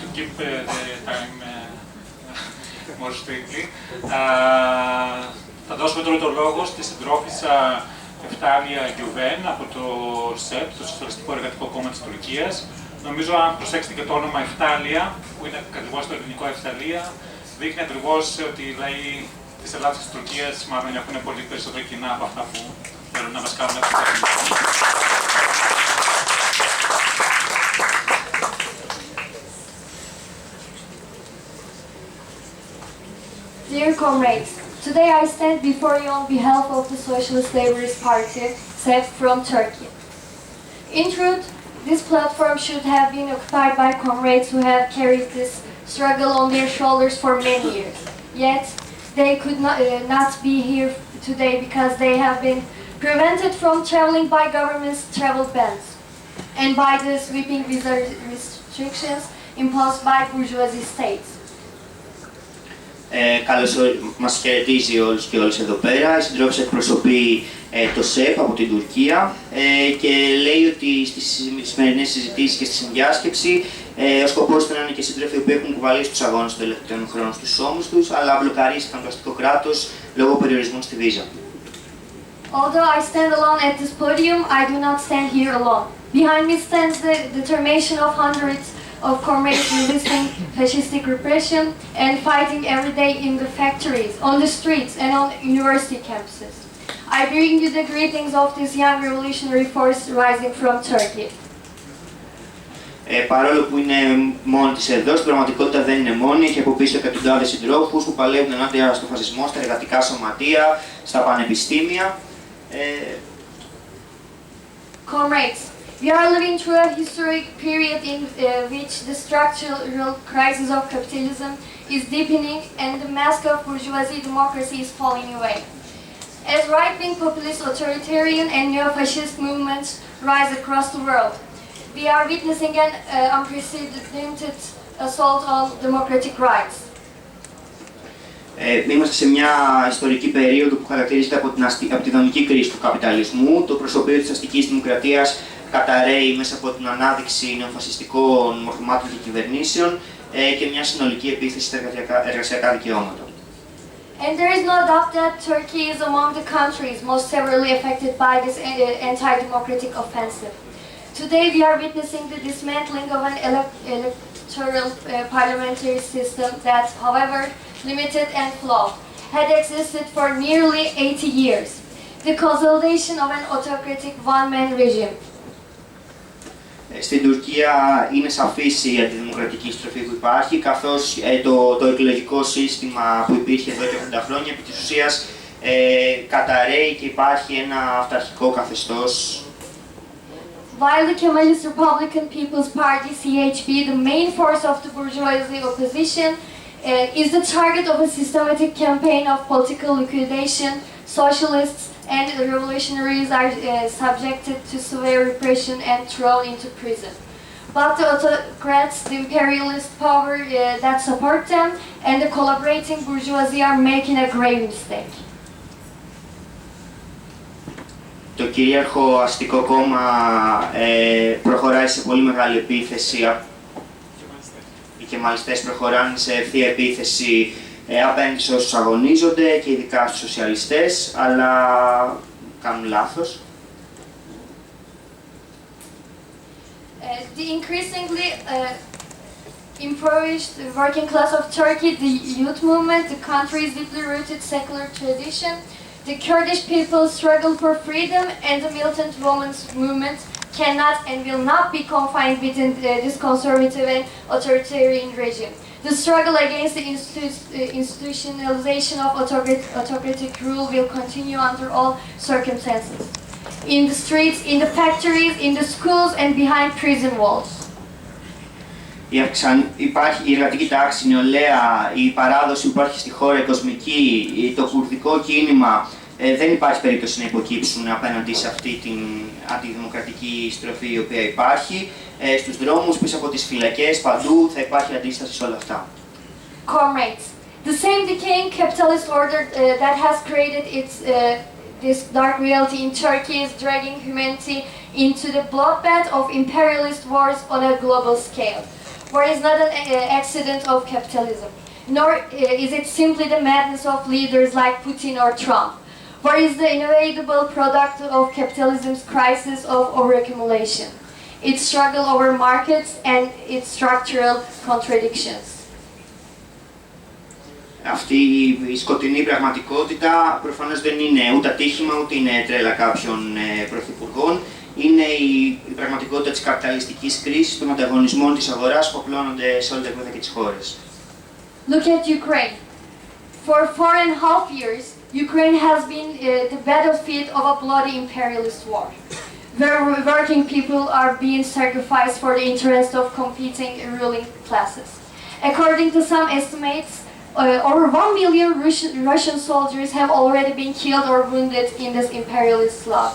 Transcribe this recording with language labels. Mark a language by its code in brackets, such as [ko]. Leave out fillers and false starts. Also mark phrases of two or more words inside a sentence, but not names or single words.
[en] keep the time more strictly. [el] Θα δώσουμε τώρα το λόγο στη συντρόφισσα Eftelia Güven από το ΣΕΠ, το Σοσιαλιστικό Εργατικό Κόμμα της Τουρκίας. Νομίζω, αν προσέξετε και το όνομα Eftelia, που είναι ακριβώς το ελληνικό Eftelia, δείχνει ακριβώς ότι οι λαοί της Ελλάδας και της Τουρκίας μάλλον έχουν πολύ περισσότερο κοινά από αυτά που θέλουν να μας κάνουν να [en] Dear comrades, today I stand before you on behalf of the Socialist Labourist Party, SEF from Turkey. In truth, this platform should have been occupied by comrades who have carried this struggle on their shoulders for many years. Yet, they could not be here today because they have been prevented from traveling by government's travel bans and by the sweeping visa restrictions imposed by bourgeoisie states. [el] Καλώς μας χαιρετίζει όλους και όλες εδώ πέρα. Η συντρόφισσα εκπροσωπεί το ΣΕΠ από την Τουρκία και λέει ότι στις σημερινές συζητήσεις και στη συνδιάσκεψη ο σκοπός ήταν να είναι και σύντροφοι που έχουν κουβαλήσει τους αγώνες των τελευταίων χρόνων στους ώμους τους, αλλά μπλοκαρίστηκαν το αστικό κράτος λόγω περιορισμών στη βίζα. [en] Although I stand alone at this podium, I do not stand here alone. Behind me stands the determination of hundreds of comrades resisting fascistic repression and fighting every day in the factories, on the streets and on university campuses. I bring you the greetings of this young revolutionary force rising from Turkey. [el] Παρόλο που είναι μόνη της εδώ, στην πραγματικότητα δεν είναι μόνη. Έχει από πίσω εκατοντάδες συντρόφους που παλεύουν ενάντια στο φασισμό, στα εργατικά σωματεία, στα πανεπιστήμια. [en] Comrades, we are living through a historic period in which the structural crisis of capitalism is deepening and the mask of bourgeoisie democracy is falling away. As right-wing populist authoritarian and neo-fascist movements rise across the world, we are witnessing an unprecedented assault on democratic rights. [el] Είμαστε σε μια ιστορική περίοδο που χαρακτηρίζεται από τη δομική κρίση του καπιταλισμού. Το προσωπείο της αστικής δημοκρατίας καταρρέει μέσα από την ανάδειξη νεοφασιστικών μορφωμάτων και κυβερνήσεων και μια συνολική επίθεση στα εργασιακά δικαιώματα. [en] And there is no doubt that Turkey is among the countries most severely affected by this anti-democratic offensive. Today we are witnessing the dismantling of an electoral parliamentary system that, however limited and flawed, had existed for nearly 80 years. The consolidation of an autocratic one-man regime. [el] Στην Τουρκία είναι σαφής η αντιδημοκρατική στροφή που υπάρχει, καθώς το εκλογικό σύστημα που υπήρχε εδώ και 80 χρόνια επί της ουσίας καταρρέει και υπάρχει ένα αυταρχικό καθεστώς. [en] While the Kemalist Republican People's Party, CHP, the main force of the bourgeoisie opposition, is the target of a systematic campaign of political liquidation, socialists and revolutionaries are subjected to severe repression and thrown into prison. But the autocrats, the imperialist power that support them, and the collaborating bourgeoisie are making a grave mistake. [el] Το κυρίαρχο αστικό κόμμα προχωράει σε πολύ μεγάλη επίθεση. Οι κεμαλιστές προχωράνε σε ευθεία επίθεση απέναντι σε όσους αγωνίζονται και ειδικά στους σοσιαλιστές, αλλά κάνουν λάθος. [en] The increasingly impoverished working class of Turkey, the youth movement, the country's deeply rooted secular tradition, the Kurdish people's struggle for freedom, and the militant women's movement cannot and will not be confined within this conservative and authoritarian regime. The struggle against the institutionalization of autocratic rule will continue under all circumstances. In the streets, in the factories, in the schools, and behind prison walls. [el] Υπάρχει η εργατική τάξη, η νεολαία, η παράδοση που υπάρχει στη χώρα, η κοσμική, το κουρδικό κίνημα, δεν υπάρχει περίπτωση να υποκύψουν απέναντι σε αυτή την αντιδημοκρατική στροφή η οποία υπάρχει. Στους δρόμους, πίσω από τις φυλακές, παντού θα υπάρχει αντίσταση σε όλα αυτά. [en] Comrades, the same decaying capitalist order that has created this dark reality in Turkey is dragging humanity into the bloodbath of imperialist wars on a global scale. war is not an accident of capitalism, nor is it simply the madness of leaders like Putin or Trump. War is the inevitable product of capitalism's crisis of overaccumulation, its struggle over markets and its structural contradictions. [el] Αυτή η σκοτεινή πραγματικότητα προφανώς δεν είναι ούτε ατύχημα, ούτε είναι τρέλα κάποιων πρωθυπουργών. Είναι η πραγματικότητα της καπιταλιστικής κρίσης, των ανταγωνισμών της αγοράς που απλώνονται σε όλα τα επίπεδα και τις χώρες. [en] Look at Ukraine. For 4.5 years, Ukraine has been the battlefield of a bloody imperialist war, where working people are being sacrificed for the interest of competing ruling classes. According to some estimates, over 1 million Russian soldiers have already been killed or wounded in this imperialist slaughter.